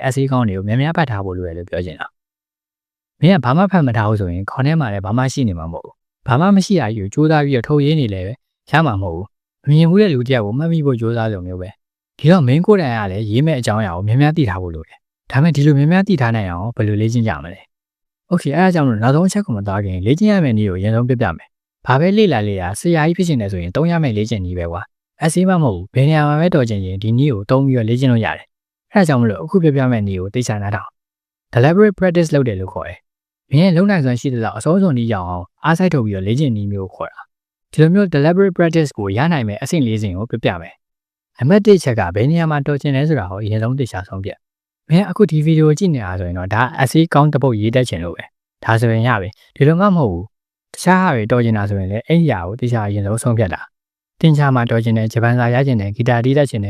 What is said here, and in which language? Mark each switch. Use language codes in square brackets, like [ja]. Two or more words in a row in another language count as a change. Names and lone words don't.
[my] essay ကောင်းတွေကိုများများဖတ်ထားဖို့လိုတယ်လို့ပြောချင်တာမင်းကဘာမှဖတ်မထားဘူးဆိုရင်ခေါင်းထဲမှာလည်းဘာမှရှိနေမှာမဟုတ်ဘူးဘာမှမရှိတာကြီးကိုကြိုးစားပြီးတော့ထုတ်ရေးနေလေပဲရမှာမဟုတ်ဘူးမမြင်ဘူးတဲ့လူတယောက်ကိုမှတ်မိဖို့ကြိုးစားလို့မျိုးပဲဒီတော့ main ကိုယ်တိုင်ကလည်းရေးမဲ့အကြောင်းအရာကိုများများသိထားဖို့လိုတယ်ဒါပေမဲ့ဒီလိုများများသိထားနိုင်အောင်ဘယ်လိုလေ့ကျင့်ကြမလဲ Okay အဲအကြောင်းလို့နောက်ဆုံးအချက်ကိုမသားခင်လေ့ကျင့်ရမယ့်နည်းကိုအရင်ဆုံးပြပြမယ်ဘာပဲလေ့လာဆရာကြီးဖြစ်နေတယ်ဆိုရင်သုံးရမယ့်လေ့ကျင့်နည်းပဲကွာ essay မှမဟုတ်ဘူးဘယ်နေရာမှာပဲတော်ချင်ရင်ဒီနည်းကိုသုံးပြီးတော့လေ့ကျင့်လို့ရတယ်အဲဒါကြောင့်မလို့အခုပြပြမဲ့နည်းကိုသိချနားထောင် [en] deliberate practice [my] လုပ်တယ်လို့ခေါ်တယ်မင်းရဲ့လုံနိုင်စွမ်းရှိတဲ့လောက်အစိုးစုံနည်းရအောင်အားစိုက်ထုတ်ပြီးတော့လေ့ကျင့်နည်းမျိုးကိုခေါ်တာဒီလိုမျိုး [en] deliberate practice [my] ကိုရနိုင်မဲ့အဆင့်၄ဆင့်ကိုပြပြမယ်အမှတ်၁ချက်ကဘယ်နေရာမှာတော်ချင်လဲဆိုတာကိုအ ရင်ဆုံးသိချဆုံးပြမင်းအခုဒီဗီဒီယိုကြည့်နေတာဆိုရင်တော့ဒါ essay ကောင်းတစ်ပုဒ်ရေးတတ်ချင်လို့ပဲဒါဆိုရင်ရပြီဒီလိုမှမဟုတ်ဘူးတခြားဟာတွေတော်ချင်တာဆိုရင်လည်းအဲ့ဒီဟာကိုသိချအရင်ဆုံးဆုံးဖြတ်တာတင်ချာမှာတော်ချင်တယ်ဂျပန်စာရချင်တယ်ဂီတာတီးတတ်ချင်တယ်